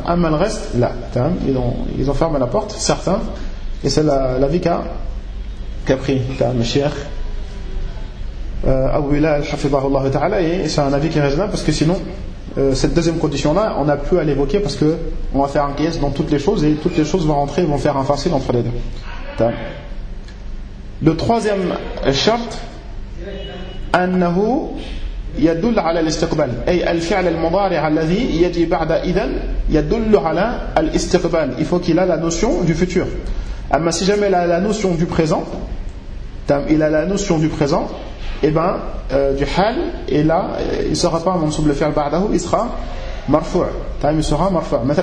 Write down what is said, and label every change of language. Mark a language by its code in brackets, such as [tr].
[fr] Amma le reste, la tam. Ils ont fermé la porte, certains, et c'est la vie qu'a pris tam cheikh Abu Bilal hafizahullah ta'ala, et c'est un avis qui est raisonnable, parce que sinon cette deuxième condition là on a plus à l'évoquer, parce que on va faire un qiyas dans toutes les choses et toutes les choses vont rentrer et vont faire un farsil entre les deux. Tam. Le troisième shart, [ar] annahu يدل على الاستقبال أي الفعل المضارع الذي يجي بعد إذن يدل على الاستقبال. [fr] Il faut qu'il a la notion du futur. Mais si jamais il a la notion du présent, il a la notion du présent, et ben du hal, et là il ne sera pas mansoub le fi'l ba'dahu, il sera marfou. Il sera marfou.